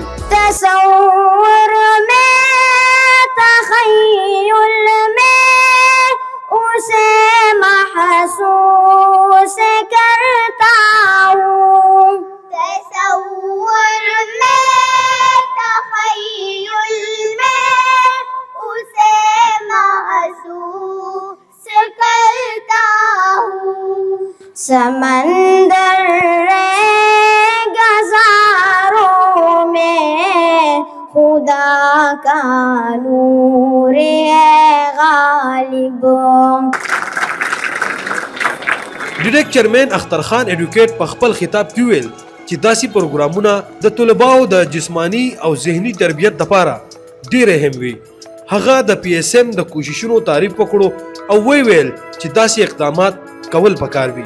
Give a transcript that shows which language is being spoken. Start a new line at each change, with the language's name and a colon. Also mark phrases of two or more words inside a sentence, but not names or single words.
Urdu: تصور میں تخیل میں اسے محسوس کرتا ہوں، تصور میں تخیل میں اسے محسوس کرتا ہوں، سمندر گزاروں میں خدا کا نور ہے غالب.
Pashto: ډیډک چیرمن اختر خان ایډوکیټ په خپل خطاب کې ویل چې داسې پروګرامونه د طلباو د جسمانی او ذهني تربیت لپاره ډېر اهم وي. هغه د پی اس ام د کوششونو تعریف وکړو او ویل چې داسې اقدامات کول پکار وي.